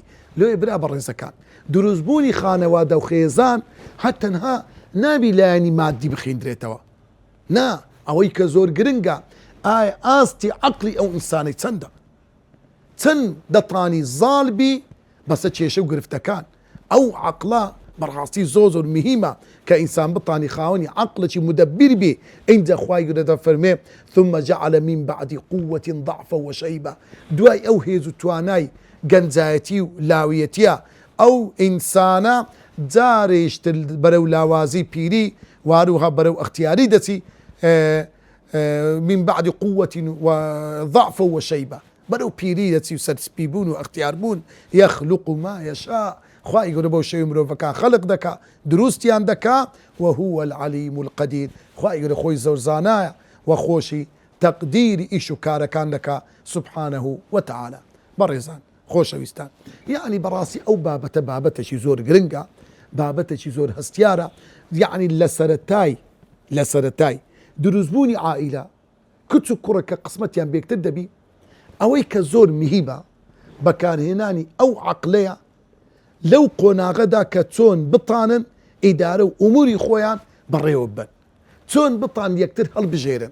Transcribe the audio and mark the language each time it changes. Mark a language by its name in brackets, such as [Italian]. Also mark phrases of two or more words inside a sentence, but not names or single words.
[Central Kurdish] لۆیە برا بەڕێزەکان دروستبوونی خانەوادە و خێزان هەتەنها نابی لایەنی مادی بخیندرێتەوە، نا ئەوەی کە زۆر گرنگە ئاستی عەقڵی ئەو ئینسانەی چەند دەتوانی زاڵ بی بەسە کێشە و گرفتەکان. ئەو عەقڵە بەڕاستی زۆر مهمە کە ئینسان بتانی خاوەنی عەقڵێکی مدەبیر بێ. ئینجا خوای گەورە دەفەرمێ [Arabic] ثم جعل من بعد قوة ضعفا وشيبة، [Central Kurdish] دوای ئەو هێز و توانای گەنجایەتی و لاویەتیە ئەو ئینسانە جارێشتر بەرەو لاوازی پیری واروها بەرەو ئەختیاری دەچی [Arabic] من بعد قوة وضعف وشيبة، [Central Kurdish] بەرەو پیری دەچی و سەرسپی بوون و ئەختیار بوون. [Arabic] يخلق ما يشاء، [Central Kurdish] خوای گەورە بەو شێوەی مرۆڤەکان خەلق دەکا، دروستیان دەکا. [Arabic] وهو العليم القدير، [Central Kurdish] خوای گەورە خۆی زۆر زانایە و خۆشی تەقدیری ئیش و کارەکان دەکا [Arabic] سبحانه وتعالى. [Central Kurdish] بەڕێزان خۆشەویستان، یعنی بەڕاستی ئەو بابەتە بابەتێکی زۆر گرنگە، بابەتێکی زۆر هەستیارە. یعنی لە سەرەتای دروستبوونی عائیلە کچ و کوڕەکە قسمەتیان بێکتر دەبی، ئەوەی کە زۆر مهمە بەکارهێنانی ئەو عەقلەیە لەو قۆناغەدا کە چۆن بتانن ئیدارە و ئوموری خۆیان بەڕێوە ببەن، چۆن بتان یەکتر هەڵبژێرن.